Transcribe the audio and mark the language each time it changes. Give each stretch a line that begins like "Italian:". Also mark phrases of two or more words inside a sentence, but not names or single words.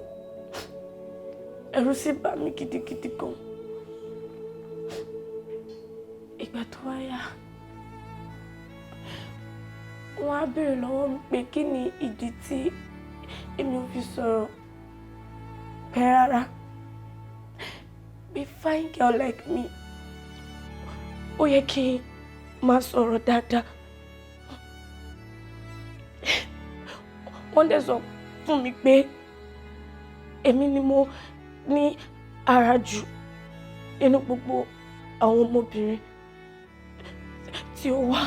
Yoruba: Ẹ̀rù sì bà mí gidigidi gan. Ìgbà tó wá yá, wọ́n á béèrè lọ́wọ́ mi pé kí ni ìdí tí èmi ò fi sọ̀rọ̀ pẹ́ rárá.
English: Be fine girl like me,
Yoruba: ó yẹ kí n máa sọ̀rọ̀ dáadáa. Wọ́n dẹ̀ sọ fún mi pé èmi ni mo ní ara jù nínú gbogbo àwọn ọmọbìnrin tí ó wà.